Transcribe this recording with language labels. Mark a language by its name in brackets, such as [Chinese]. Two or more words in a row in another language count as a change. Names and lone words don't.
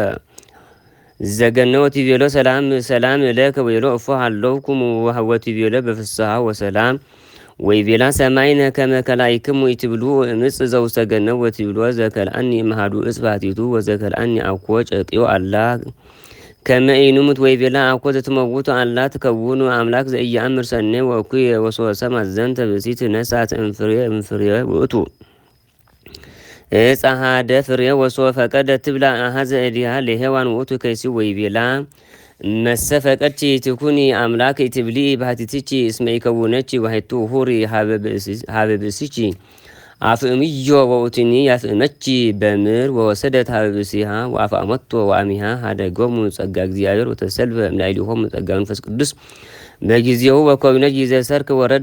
[Geez] ዘገነወ ወትቤሎ ሰላም እለከ ወይቤሎ እፎ ሃለውኩሙ ወትቤሎ በፍስሐ ወሰላም ወይቤላ ሰማይነ ከመ ከላኢክሙ ኢትብሉ እምፅ ዘውስተ ገነት ወትብሎ ዘከልአኒ እምአሐዱ እፅ ባሕቲቱ ወዘከልአኒ አኮ ጨቂዮ አላ ከመ ኢንሙት ወይቤላ አኮ ዘትመውቱ አላ ትከውኑ አምላክ ዘኢየአምር ሰናይ ወእኩየ ወሶበ ሰምዐ ዘንተ ብእሲት ነሣት እምፍሬ ውእቱ ዕፀ ኀደ ፍሬ ወሶበ ፈቀደት ትብላ አኀዘ እዴሃ ለሔዋን ውእቱ ከይሲ ወይቤላ መሰ ፈቀድቺ ትኩኒ አምላክ ኢትብሊ ባሕቲትኪ እስመ ኢከውነኪ ወሕቱ ሁሪ ሀበ ብእሲኪ አፍእምዮ ወውእቱኒ ያፍእመኪ በምድር ወወሰደት ሀበ ብእሲሃ ወአፍአመቶ ወአሚሃ ሀደጎሙ ጸጋ እግዚአብሔር ወተሰልፈ እምላዕሌሆሙ ጸጋ መንፈስ ቅዱስ በጊዜው ወኮነ ጊዜ ሰርክ ወረደ